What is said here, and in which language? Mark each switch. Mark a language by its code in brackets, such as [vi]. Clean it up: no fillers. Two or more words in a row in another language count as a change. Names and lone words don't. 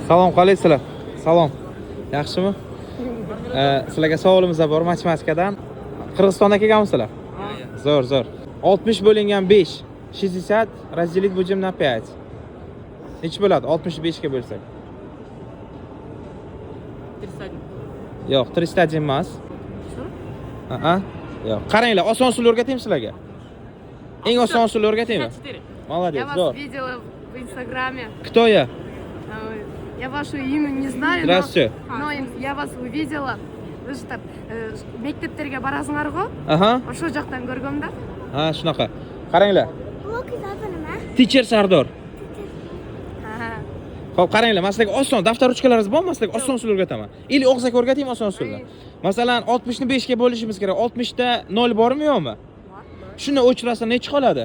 [uz] Salom, qalaysizlar? Salom. Yaxshimi? Sizlarga savolimiz bor matematikadan. Qirg'izistondan kelganmisizlar? Zo'r. 60 bo'lingan 5, 60 [ru] разделить будем на 5. [uz] Nech bo'ladi? 65 ga bo'lsak. 301. Yo'q, 301 emas. Yo'q. Qaranglar, oson usul o'rgataymi sizlarga? Eng oson usul o'rgataymi? 54. [ru] Молодец, Я вас [uz] zo'r. [ru] видела в Инстаграме. Кто я? Я ваше имя не знаю, Здравствуйте. но я вас увидела. Вы же там [ky] мектептерге барасыңар го? Aha. Ошол жактан көргөм да. [uz] Ha, shunaqa. Qaranglar. Teacher Sardor. Xo'p, qaranglar, men sizlarga oson daftar ruchkalaringiz bormi? Men sizlarga oson usul o'rgataman. Ili og'zaki o'rgataymi oson usulni. Masalan, 60 ni 5 ga bo'lishimiz kerak. 60 da 0 bormi yo'qmi? Shuni o'chirasa nechi qoladi?